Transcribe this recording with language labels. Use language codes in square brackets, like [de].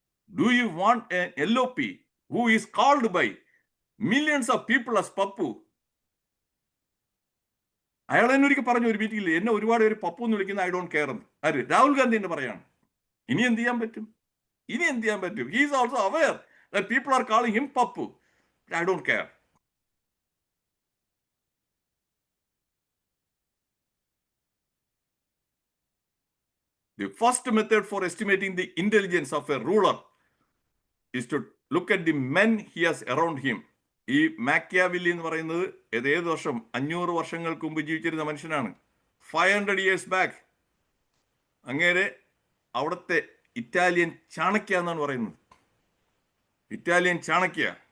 [en] Do you want a LOP who is called by millions of people as Pappu? [ml] അയാൾ തന്നെ ഒരിക്കൽ പറഞ്ഞു ഒരു മീറ്റിംഗിൽ, എന്നെ ഒരുപാട് പേര് പപ്പു എന്ന് വിളിക്കുന്ന [en] I don't care [ml] എന്ന്. ആര്? രാഹുൽ ഗാന്ധി എന്ന് പറയാണ്. ഇനി എന്ത് ചെയ്യാൻ പറ്റും? [en] He is also aware that people are calling him Pappu. I don't care. The first method for estimating the intelligence of a ruler is to look at the men he has around him. [ml] ഈ മാക്കിയാവെല്ലി എന്ന് പറയുന്നത് ഏത് വർഷം? 500 വർഷങ്ങൾക്ക് മുമ്പ് ജീവിച്ചിരുന്ന മനുഷ്യനാണ്. [en] 500 years back. [ml] അങ്ങേരെ അവിടുത്തെ ഇറ്റാലിയൻ ചാണക്യ എന്നാണ് പറയുന്നത്. ഇറ്റാലിയൻ ചാണക്യ.